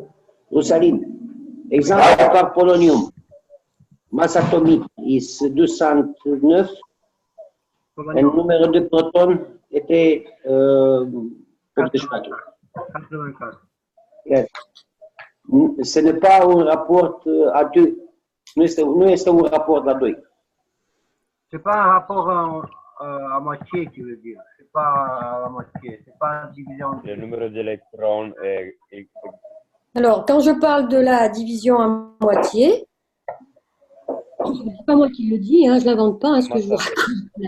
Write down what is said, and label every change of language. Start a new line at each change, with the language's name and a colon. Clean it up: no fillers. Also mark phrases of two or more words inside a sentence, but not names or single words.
French: Rosaline, exemple par polonium. Masse atomique est 209. Et le numéro de protons était 84. Ce n'est pas un rapport à 2.
Romanian: Nu este un raport la 2.
French: C'est pas un rapport à moitié, tu veux dire. C'est pas à la moitié. C'est pas une division. Le numéro d'électrons est... Alors, quand je parle de la division à moitié, c'est pas moi qui le dis, hein, je l'invente pas, hein, ce que je vous raconte.